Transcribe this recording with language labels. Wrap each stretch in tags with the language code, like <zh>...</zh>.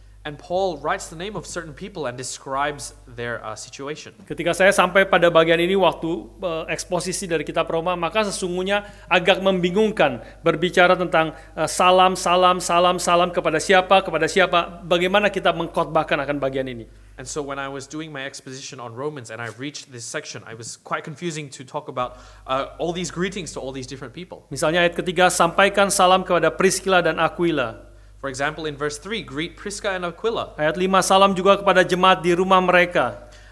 <en>And Paul writes the name of certain people and describes their situation.</en> <id>Ketika saya sampai pada bagian ini waktu eksposisi dari kitab Roma, maka sesungguhnya agak membingungkan berbicara tentang salam kepada siapa, bagaimana kita mengkhotbahkan akan bagian ini.</id> <en>And so when I was doing my exposition on Romans and I reached this section, I was quite confusing to talk about all these greetings to all these different people.</en> <id>Misalnya ayat ketiga, sampaikan salam kepada Priscilla dan Aquila.</id> <en>For example, in verse 3, greet Prisca and Aquila.</en> <id>Ayat 5, salam juga kepada jemaat di rumah mereka.</id>